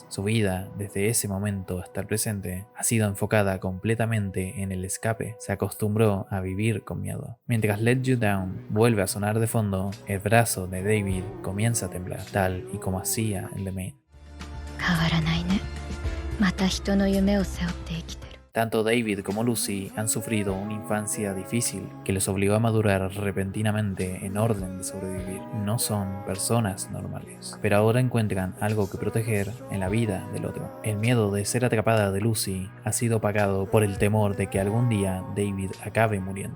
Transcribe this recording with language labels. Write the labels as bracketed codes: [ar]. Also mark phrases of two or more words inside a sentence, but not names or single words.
[es] Su vida, desde ese momento hasta el presente, ha sido enfocada completamente en el escape. Se acostumbró a vivir con miedo. Mientras Let You Down vuelve a sonar de fondo, el brazo de David comienza a temblar, tal y como hacía el de Maine. [ja] 変わらないね。また人の夢を背負って生きてる。 [es] Tanto David como Lucy han sufrido una infancia difícil que les obligó a madurar repentinamente en orden de sobrevivir. No son personas normales, pero ahora encuentran algo que proteger en la vida del otro. El miedo de ser atrapada de Lucy ha sido pagado por el temor de que algún día David acabe muriendo.